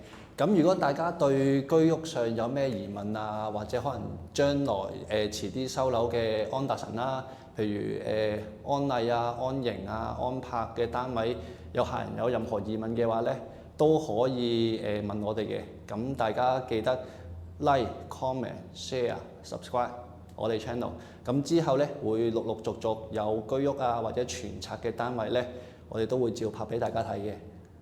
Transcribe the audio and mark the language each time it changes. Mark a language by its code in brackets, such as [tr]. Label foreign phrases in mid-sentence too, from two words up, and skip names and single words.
[yue] 咁如果大家對居屋上有咩疑問啊，或者可能將來遲啲收樓嘅安達臣啦，譬如安麗啊、安盈啊、安柏嘅單位，有客人有任何疑問嘅話咧，都可以問我哋嘅。咁大家記得 [en] like、comment、share、subscribe [yue] 我哋 channel。咁之後咧會陸陸續續有居屋啊或者全拆嘅單位咧，我哋都會照拍俾大家睇嘅。